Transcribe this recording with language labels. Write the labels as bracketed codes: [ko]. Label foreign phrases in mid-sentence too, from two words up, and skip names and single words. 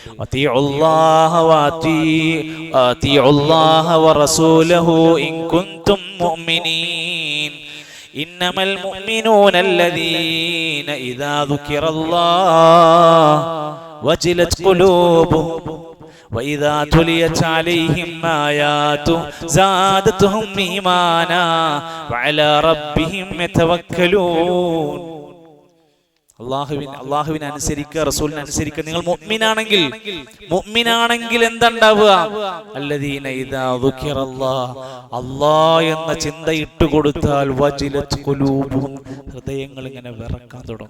[ar] أطيعوا الله ورسوله إن كنتم مؤمنين إنما المؤمنون الذين إذا ذكر الله وجلت قلوبهم وإذا تليت عليهم آياته زادتهم إيمانا وعلى ربهم يتوكلون. [ml] അള്ളാഹുവിനെ അനുസരിക്കുക, റസൂലിനെ അനുസരിക്കുക. നിങ്ങൾ മുഅ്മിനാണെങ്കിൽ എന്താണ്ടാവുക? [ar] الذين إذا ذكر الله, [ml] അല്ലാഹ് എന്ന ചിന്ത ഇട്ടുകൊടുത്താൽ [ar] وجلت قلوبهم, [ml] ഹൃദയങ്ങൾ ഇങ്ങനെ വിറക്കാൻ തുടങ്ങും.